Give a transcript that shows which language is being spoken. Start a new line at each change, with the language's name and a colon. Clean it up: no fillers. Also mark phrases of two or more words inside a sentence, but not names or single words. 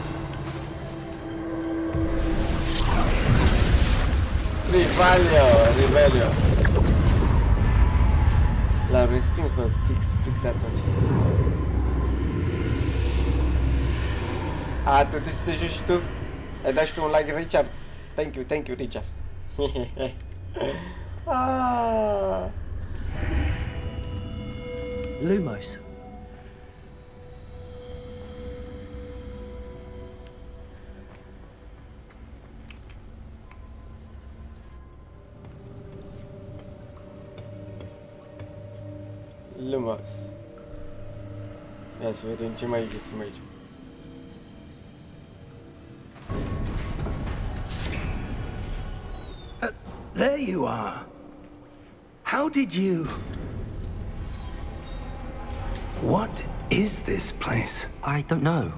Romanian: Revelio. L-am respins pe fix atunci. A, tu trebuie să te joci și tu? Ai dat și tu un like, Richard?
English: Thank you,
Romanian: Richard. Lumos. Lumos. Ia să vedem ce mai găsim aici.
English: There you are. How did you... What is this place? I don't know.